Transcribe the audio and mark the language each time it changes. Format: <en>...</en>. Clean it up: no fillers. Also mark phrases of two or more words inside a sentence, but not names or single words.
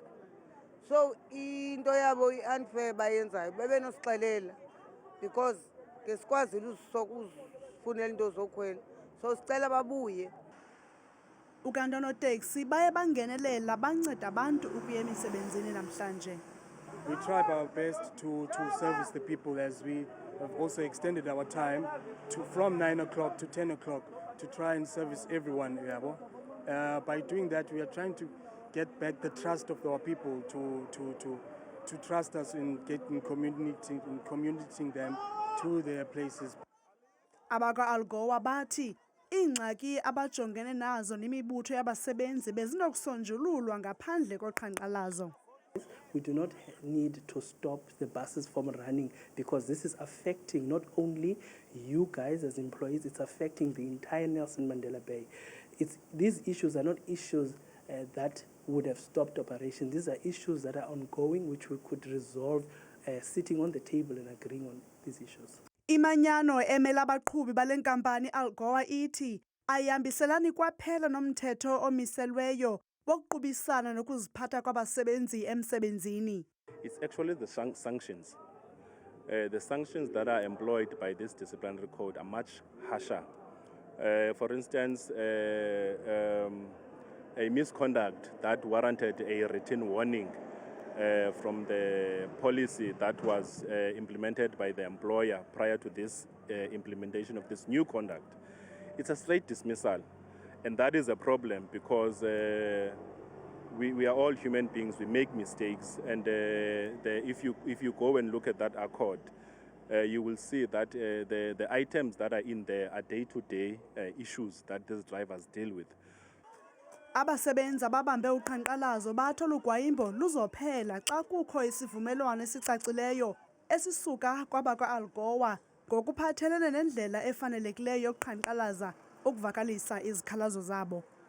<xh>So into yabo i-unfair bayenzayo bebenosixelela because ngesikwazile uzifunela into zokhwela. So sicela babuye. Ukanti oonoteksi baye bangenelela banceda abantu ukuya emisebenzini namhlanje.</xh> <en>We tried our best to service the people as we have also extended our time from 9 o'clock to 10 o'clock to try and service everyone. By doing that, we are trying to get back the trust of our people to trust us in communicating them to their places.</en> <xh>Abakwa-Algoa bathi iingxaki abajongene nazo nemibutho yabasebenzi bezinokusonjululwa ngaphandle koqhankqalazo.</xh> <en>We do not need to stop the buses from running because this is affecting not only you guys as employees, it's affecting the entire Nelson Mandela Bay. These issues are not issues that would have stopped operation. These are issues that are ongoing which we could resolve sitting on the table and agreeing on these issues.</en> <xh>Imanyano emela abaqhubi bale nkampani Algoa ithi ayihambiselani kwaphela nomthetho omiselweyo wokuqubisana nokuziphatha kwabasebenzi emsebenzini.</xh> <en>It's actually the sanctions. The sanctions that are employed by this disciplinary code are much harsher. For instance, a misconduct that warranted a written warning from the policy that was implemented by the employer prior to this implementation of this new conduct. It's a straight dismissal, and that is a problem because we are all human beings. We make mistakes, and if you go and look at that accord, you will see that the items that are in there are day-to-day issues that these drivers deal with.</en> <xh>Abasebenzi ababambe uqhankqalazo bathi olugwayimbo luzophela xa kukho isivumelwano esicacileyo esisuka kwabakwa-Algoa ngokuphathelene nendlela efanelekileyo yokuqhankqalaza ukuvakalisa izikhalazo zabo.</xh>